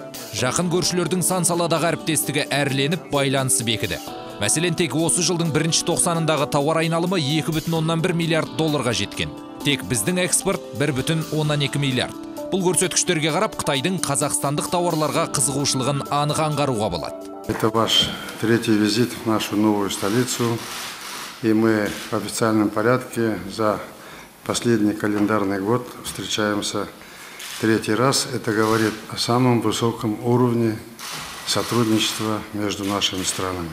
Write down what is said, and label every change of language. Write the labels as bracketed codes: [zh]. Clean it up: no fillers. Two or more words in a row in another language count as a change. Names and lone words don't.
[kk] Жақын көршілердің сан саладағы әріптестігі әрленіп, байланысы бекіді. Мәселен, тек осы жылдың 1-90-ындағы тауар айналымы 2,1 миллиард долларға жеткен. Тек біздің экспорт 1,2 миллиард. Бұл көрсеткіштерге қарап, Қытайдың қазақстандық тауарларға қызығушылығын анық аңғаруға болады. [ru] Это ваш третий визит в нашу новую столицу, и мы в официальном порядке за последний календарный год встречаемся третий раз. Это говорит о самом высоком уровне сотрудничества между нашими странами.